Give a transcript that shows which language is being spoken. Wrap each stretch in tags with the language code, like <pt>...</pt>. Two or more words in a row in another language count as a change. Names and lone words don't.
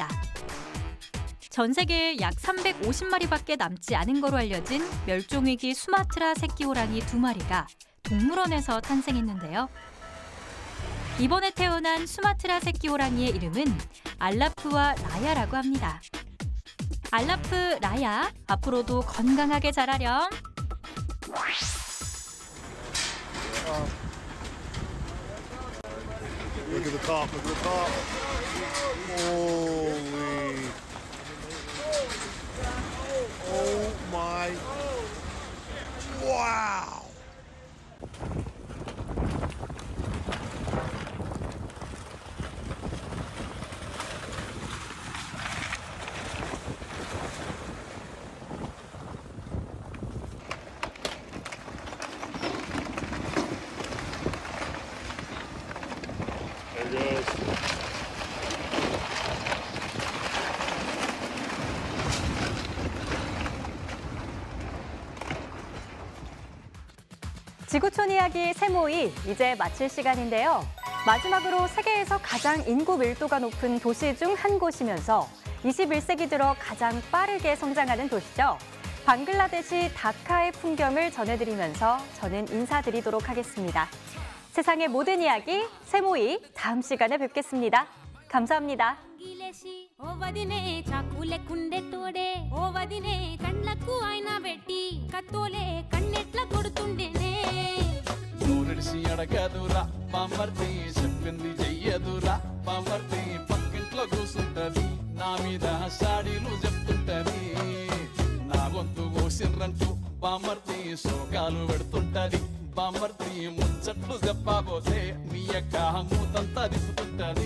<ko>전 세계에 약 350마리밖에 남지 않은 거로 알려진 멸종위기 수마트라 새끼 호랑이 2마리가 동물원에서 탄생했는데요. 이번에 태어난 수마트라 새끼 호랑이의 이름은 알라프와 라야라고 합니다. 알라프, 라야, 앞으로도 건강하게 자라렴.</ko> <en>Look at the top, look at the top. Holy. Oh my. Wow. There it goes.</en> <ko>지구촌 이야기 세모이 이제 마칠 시간인데요. 마지막으로 세계에서 가장 인구 밀도가 높은 도시 중 한 곳이면서 21세기 들어 가장 빠르게 성장하는 도시죠. 방글라데시 다카의 풍경을 전해드리면서 저는 인사드리도록 하겠습니다. 세상의 모든 이야기 세모이 다음 시간에 뵙겠습니다. 감사합니다.</ko> <te>నడిసి అడగదురా బామర్తి చెప్పింది చెయ్యదురా బామర్తి పక్కింట్లో కూసుంటది నా మీద సాడీలు చెప్తుంటది నా గొంతు కోసిర్రంటూ బామర్తి సోకాలు పెడుతుంటది బామర్తి ముచ్చట్లు చెప్పబోతే మీ యొక్క మూతంతా తిప్పుతుంటది</te>